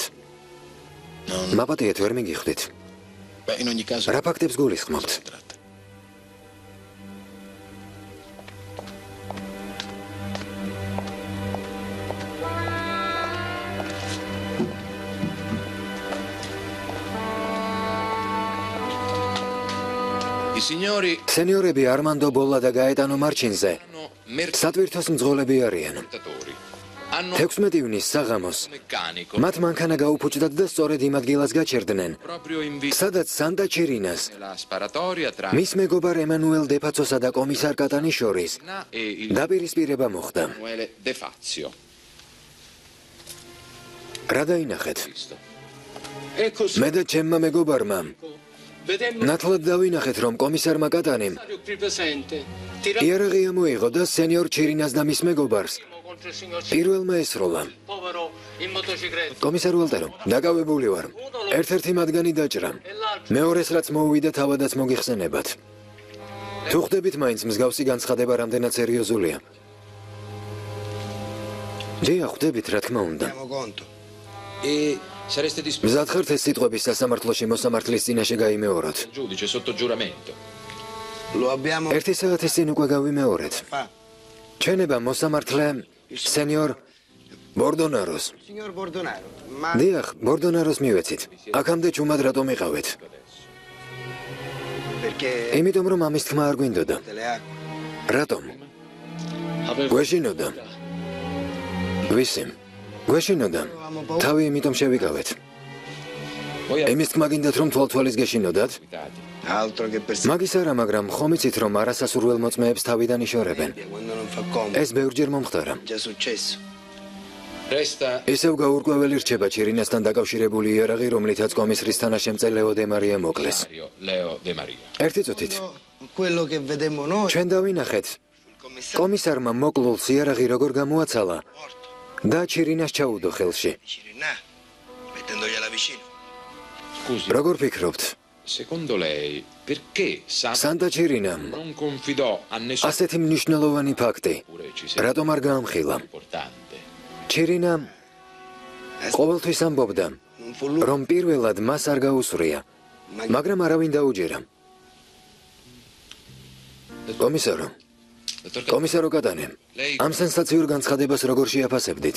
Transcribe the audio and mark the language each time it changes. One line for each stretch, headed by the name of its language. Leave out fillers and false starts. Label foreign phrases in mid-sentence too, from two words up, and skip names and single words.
Georgian: მაპატიეთ, ვერ მიგიხვდით.
Italian: Beh, in ogni caso
Georgian: რა ფაქტებს გულისხმობთ?
Italian: si tratta. i signori
Georgian: სენიორები არმანდო ბოლა და გაეტანო მარჩინზე
Italian: hanno
Georgian: სატვირთოს მძღოლები არიან.
Italian: mercatori. Hanno
Georgian: 16 ივნის საღამოს
Italian: meccanico
Georgian: მათ მანქანა გაუფუჭდათ და სწორედ იმ ადგილას გაჩერდნენ,
Italian: proprio in vista
Georgian: სადაც სანტა ჩირინას
Italian: della sparatoria tra
Georgian: მის მეგობარ ემანუელ დეფაცოსა და კომისარ კატანის შორის
Italian: Anna e il
Georgian: დაპირისპირება მოხდა.
Italian: Emanuele De Fazio.
Georgian: რა დაინახეთ?
Italian: Visto.
Georgian: მე და ჩემმა მეგობარმა ნათლად დავინახეთ, რომ კომისარმა კატანიმ იარაღი ამოიღო და სენიორ ჩირინას და მის მეგობარს პირველმა ესროლა. კომისარ ვალტერო, დაკავებული ვარ. ერთ-ერთი მათგანი დაჭრა. მეორეს რაც მოუვიდა თავადაც მოგიხსენებათ. თუ ხდებით მაინც მსგავსი განცხადება რამდენად სერიოზულია? დიახ, ხდებით, რა თქმა უნდა.
Italian: E sareste disposti
Georgian: მზად ხართ ეს სიტყვები სასამართლოში მოსამართლის წინაშე გაიმეოროთ?
Italian: giudice sotto giuramento. Lo abbiamo
Georgian: ერთი საათის წინ უკვე გავიმეორეთ. ჩვენება მოსამართლე სენიორ ბორდონაროს.
Italian: signor Bordonaro, ma
Georgian: დიახ, ბორდონაროს მივეცით. აქამდე ჩუმად რატომ იყავით?
Italian: perché
Georgian: იმიტომ რომ ამის თქმა არ გვინდოდა.
Italian: le acque
Georgian: რატომ? გვეშინოდა. ვისი? გვეშინოდა. თავი იმიტომ შევიკავეთ.
Italian: Voi
Georgian: იმის თქმა გინდათ რომ თვალთვალის გეშინოდათ?
Italian: abitati. altro che per
Georgian: მაგის არა, მაგრამ ხომ იცით რომ არასასურველ მოწმეებს თავიდან იშორებენ.
Italian: quando non fa comodo.
Georgian: ეს ბევრჯერ მომხდარა.
Italian: Già successo. Resta
Georgian: ისევ გაურკვეველი რჩება ჩირინასთან დაკავშირებული იარაღი, რომლითაც კომისრის თანაშემწე ლეო დე მარია მოკლეს.
Italian: Mario Leo De Maria.
Georgian: ერთი წუთით.
Italian: Quello che vedemmo noi,
Georgian: ჩვენ დავინახეთ,
Italian: il commissario
Georgian: კომისარმა მოკლულს იარაღი როგორ გამოაცალა და ჩირინას ჩაუდო ხელში.
Italian: Cirinà, mettendogliela vicino. Scusi,
Georgian: როგორ ფიქრობთ?
Italian: secondo lei perché Santa Cirina non confidò a nessuno
Georgian: ასეთი მნიშვნელოვანი ფაქტი რატომ არ გაამხილა?
Italian: importante.
Georgian: Cirina ყოველთვის ამბობდა, რომ პირველად მას არ გაუსვრია, მაგრამ არავინ დაუჯერა. კომისარო კატანე, ამ სენსაციურ განცხადებას როგორ შეაფასებდით?